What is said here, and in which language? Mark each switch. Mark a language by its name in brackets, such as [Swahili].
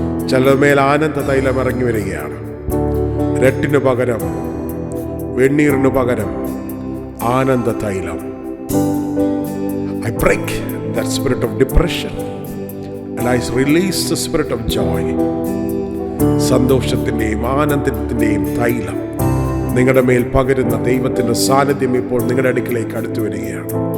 [Malayalam] ചിലരുടെ മേൽ ആനന്ദ തൈലം ഇറങ്ങി വരികയാണ്. രട്ടിനു പകരം, വെണ്ണീറിനു പകരം ആനന്ദ തൈലം. [English] I break that spirit of depression and I release the spirit of joy. [Malayalam] സന്തോഷത്തിന്റെയും ആനന്ദത്തിന്റെയും തൈലം നിങ്ങളുടെ മേൽ പകരുന്ന ദൈവത്തിന്റെ സാന്നിധ്യം ഇപ്പോൾ നിങ്ങളുടെ അടുക്കിലേക്ക് അടുത്തു വരികയാണ്.